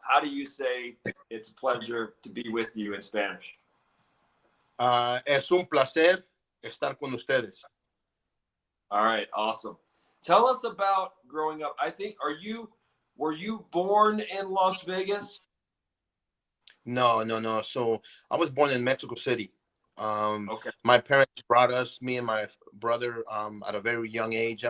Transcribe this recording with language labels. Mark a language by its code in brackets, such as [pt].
[en] How do you say it's a pleasure to be with you in Spanish? [es] Es un placer estar con ustedes. [en] All right, awesome. Tell us about growing up. Were you born in Las Vegas? No. So I was born in Mexico City. Okay. My parents brought us, me and my brother, at a very young age.